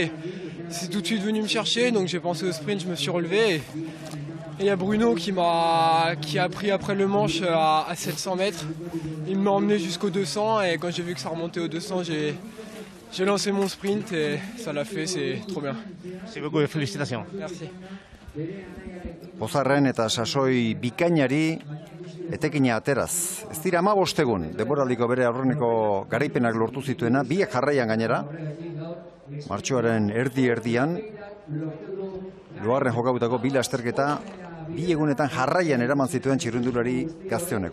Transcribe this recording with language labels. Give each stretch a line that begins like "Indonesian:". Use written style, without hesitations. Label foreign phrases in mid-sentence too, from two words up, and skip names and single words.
French: Et c'est tout de suite venu me chercher, donc j'ai pensé au sprint, je me suis relevé. Et il y a Bruno qui a pris après le manche à 700 mètres. Il m'a emmené jusqu'au 200 et quand j'ai vu que ça remontait au 200, j'ai lancé mon sprint et ça l'a fait, c'est trop bien. Merci beaucoup, félicitations. Merci.
Basque: Pozarren eta sasoi bikainari etekina ateraz. Ez dira 15 egun, denboraldiko bere aurreneko garaipenak lortu zituena, 2 jarraian gainera, martxoaren erdi-erdian, Loarren jokabutako 2 lasterketa, 2 egunetan jarraian eraman zituen txirrindulari gazte honek.